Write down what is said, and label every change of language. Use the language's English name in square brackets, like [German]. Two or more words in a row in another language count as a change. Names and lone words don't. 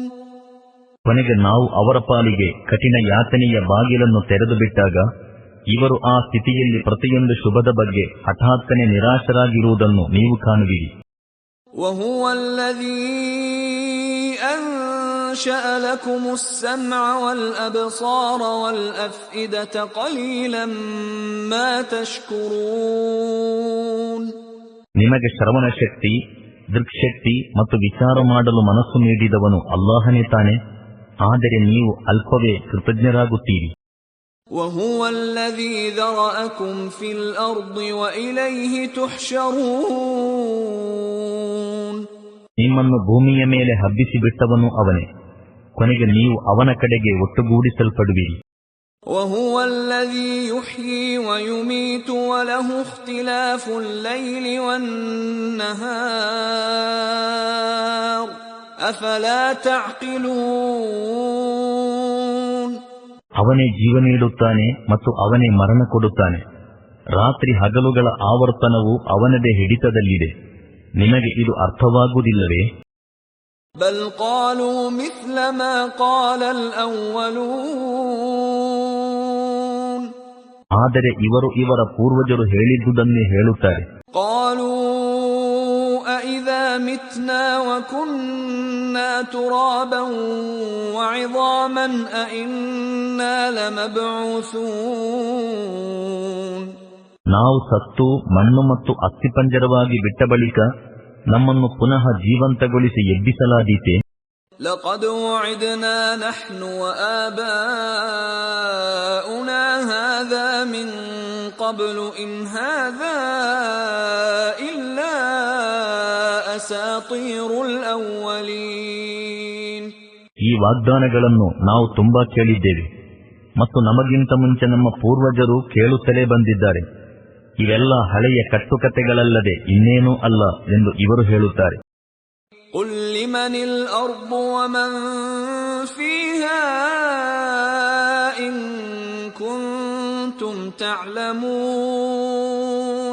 [Kannada] ಕೊನೆಗೆ ನಾವು ಅವರ ಪಾಲಿಗೆ ಕಠಿಣ ಯಾತನೆಯ ಬಾಗಿಲನ್ನು ತೆರೆದು ಬಿಟ್ಟಾಗ ಇವರು ಆ ಸ್ಥಿತಿಯಲ್ಲಿ ಪ್ರತಿಯೊಂದು ಶುಭದ ಬಗ್ಗೆ ಹಠಾತ್ತನೆ ನಿರಾಶರಾಗಿರುವುದನ್ನು ನೀವು ಕಾಣುವಿರಿ. [Arabic] وَهُوَ الَّذِي أَنشَأَ لَكُمُ السَّمْعَ وَالْأَبْصَارَ وَالْأَفْئِدَةَ قَلِيلًا مَا تَشْكُرُونَ. [Kannada] ನಿಮಗೆ ಶ್ರವಣ ಶಕ್ತಿ, ದೃಕ್ಶಕ್ತಿ ಮತ್ತು ವಿಚಾರ ಮಾಡಲು ಮನಸ್ಸು ನೀಡಿದವನು ಅಲ್ಲಾಹನೇ ತಾನೆ, ಆದರೆ ನೀವು ಅಲ್ಪವೇ ಕೃತಜ್ಞರಾಗುತ್ತೀರಿ. [Arabic] وَهُوَ الَّذِي ذَرَأَكُمْ فِي الْأَرْضِ وَإِلَيْهِ تُحْشَرُونَ. [Kannada] ನಿಮ್ಮನ್ನು ಭೂಮಿಯ ಮೇಲೆ ಹಬ್ಬಿಸಿ ಬಿಟ್ಟವನು ಅವನೇ, ಕೊನೆಗೆ ನೀವು ಅವನ ಕಡೆಗೆ ಒಟ್ಟುಗೂಡಿಸಲ್ಪಡುವಿರಿ. [Arabic] وَهُوَ الَّذِي يُحْيِي وَيُمِيتُ وَلَهُ اخْتِلَافُ اللَّيْلِ وَالنَّهَارِ أَفَلَا تَعْقِلُونَ. [Kannada] ಅವನೇ ಜೀವ ನೀಡುತ್ತಾನೆ ಮತ್ತು ಅವನೇ ಮರಣ ಕೊಡುತ್ತಾನೆ. ರಾತ್ರಿ ಹಗಲುಗಳ ಆವರ್ತನವು ಅವನದೇ ಹಿಡಿತದಲ್ಲಿದೆ. ನಿಮಗೆ ಇದು ಅರ್ಥವಾಗುವುದಿಲ್ಲವೇ? [Arabic] بَلْ قَالُوا مِثْلَ مَا قَالَ الْأَوَّلُونَ. [Kannada] ಆದರೆ ಇವರು ಇವರ ಪೂರ್ವಜರು ಹೇಳಿದ್ದುದನ್ನೇ ಹೇಳುತ್ತಾರೆ. [Arabic] قَالُوا أَإِذَا مِتْنَا وَكُنَّا تُرَابًا وَعِظَامًا أَإِنَّا لَمَبْعُوثُونَ. [Kannada] ನಾವು ಸತ್ತು ಮಣ್ಣು ಮತ್ತು ಅಸ್ಥಿಪಂಜರವಾಗಿ ಬಿಟ್ಟ ಬಳಿಕ ನಮ್ಮನ್ನು ಪುನಃ ಜೀವಂತಗೊಳಿಸಿ ಎಬ್ಬಿಸಲಾದೀತೆ. [Arabic] لقد وعدنا نحن وآباؤنا هذا من قبل إن هذا إلا أساطير الأولين. [Kannada] ಈ ವಾಗ್ದಾನಗಳನ್ನು ನಾವು ತುಂಬಾ ಕೇಳಿದ್ದೇವೆ ಮತ್ತು ನಮಗಿಂತ ಮುಂಚೆ ನಮ್ಮ ಪೂರ್ವಜರು ಕೇಳುತ್ತಲೇ ಬಂದಿದ್ದಾರೆ. ಇವೆಲ್ಲ ಹಳೆಯ ಕಟ್ಟುಕತೆಗಳಲ್ಲದೆ ಇನ್ನೇನೂ ಅಲ್ಲ ಎಂದು ಇವರು ಹೇಳುತ್ತಾರೆ. [Arabic] قل لمن الأرض ومن فيها إن كنتم تعلمون.